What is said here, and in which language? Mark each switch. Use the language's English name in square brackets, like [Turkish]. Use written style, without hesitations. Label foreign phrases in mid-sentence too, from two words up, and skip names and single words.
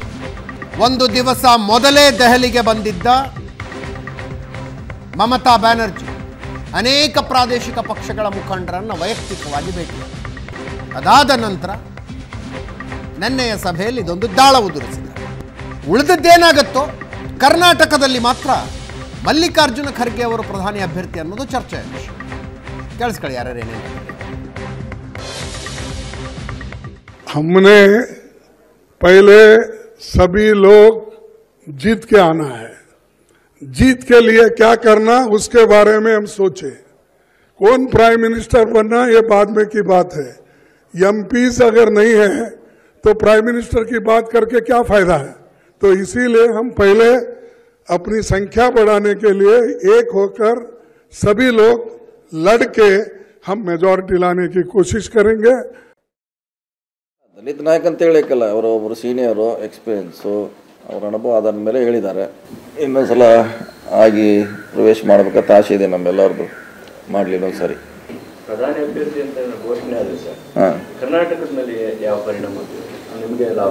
[Kannada] ಒಂದು ದಿವಸ ಮೊದಲೇ ದೆಹಲಿಗೆ ಬಂದಿದ್ದ ಮಮತಾ ಬ್ಯಾನರ್ಜಿ ಅನೇಕ ಪ್ರಾದೇಶಿಕ ಪಕ್ಷಗಳ ಮುಖಂಡರನ್ನು ವೈಯಕ್ತಿಕವಾಗಿ ಭೇಟಿ. ಅದಾದ ನಂತರ ನಿನ್ನೆಯ ಸಭೆಯಲ್ಲಿ ಇದೊಂದು ದಾಳ ಉದುರಿಸಿದ್ದಾರೆ. ಉಳಿದದ್ದೇನಾಗುತ್ತೋ ಕರ್ನಾಟಕದಲ್ಲಿ ಮಾತ್ರ ಮಲ್ಲಿಕಾರ್ಜುನ ಖರ್ಗೆ ಅವರು ಪ್ರಧಾನಿ ಅಭ್ಯರ್ಥಿ ಅನ್ನೋದು ಚರ್ಚೆ. ಕೇಳಿಸ್ಕೊಳ್ಳಿ ಯಾರೇನೇನು. [Hindi] हमने पहले सभी लोग जीत के आना है, जीत के लिए क्या करना उसके बारे में हम सोचे. कौन [English] prime minister [Hindi] बनना ये बाद में की बात है. MPs अगर नहीं है तो [English] prime minister [Hindi] की बात करके क्या फायदा है. तो इसीलिए हम पहले अपनी संख्या बढ़ाने के लिए एक होकर सभी लोग लड़के हम मेजॉरिटी लाने की कोशिश करेंगे. [Kannada] ದಲಿತ ನಾಯಕ ಅಂತ ಹೇಳಕ್ಕಲ್ಲ, ಅವರೊಬ್ಬರು ಸೀನಿಯರು, ಎಕ್ಸ್ಪೀರಿಯನ್ಸು, ಅವರ ಅನುಭವ ಅದರ ಮೇಲೆ ಹೇಳಿದ್ದಾರೆ. ಇನ್ನೊಂದ್ಸಲ ಆಗಿ ಪ್ರವೇಶ ಮಾಡಬೇಕಂತ ಆಸೆ ಇದೆ ನಮ್ಮೆಲ್ಲರದು. ಮಾಡಲಿ ಇನ್ನೊಂದ್ಸರಿ ಪ್ರಧಾನಿ ಅಭ್ಯರ್ಥಿ ಅಂತ ಘೋಷಣೆ ಆಗಿದೆ ಸರ್. ಕರ್ನಾಟಕದಲ್ಲಿ ಯಾವ ಪರಿಣಾಮ ನಿಮಗೆ ಲಾಭ?